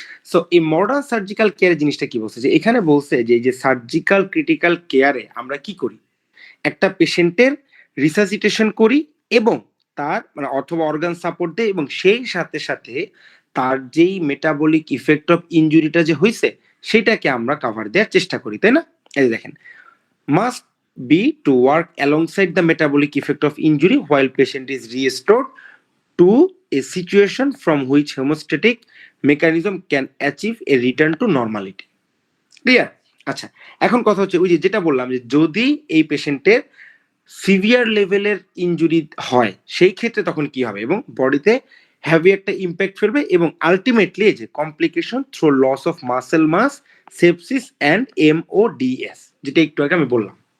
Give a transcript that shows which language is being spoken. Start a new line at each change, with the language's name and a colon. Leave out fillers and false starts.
Bangla: So এই modern surgical care জিনিসটা কি বলছে, যে এখানে বলছে যে এই যে সার্জিক্যাল ক্রিটিক্যাল কেয়ারে আমরা কি করি, একটা পেশেন্টের রিসাসিটেশন করি এবং তার মানে অথবা অর্গান সাপোর্ট দেয়, এবং সেই সাথে সাথে তার যেই মেটাবলিক ইফেক্ট অফ ইনজুরিটা যে হয়েছে সেটাকে আমরা কভার দেওয়ার চেষ্টা করি, তাই না? এই দেখেন,
English: Must be to work alongside the metabolic effect of injury while patient is restored to a situation from which homeostatic mechanism can achieve a return to normality. Clear?
Bangla: আচ্ছা, এখন কথা হচ্ছে ওই যে যেটা বললাম যে যদি এই পেশেন্টের সিভিয়ার লেভেলের ইনজুরি হয় সেই ক্ষেত্রে তখন কি হবে, এবং বডিতে হ্যাভি একটা ইম্প্যাক্ট ফেলবে, এবং আলটিমেটলি যে complication through loss of muscle mass, sepsis and MODS, যেটা একটু আগে আমি বললাম।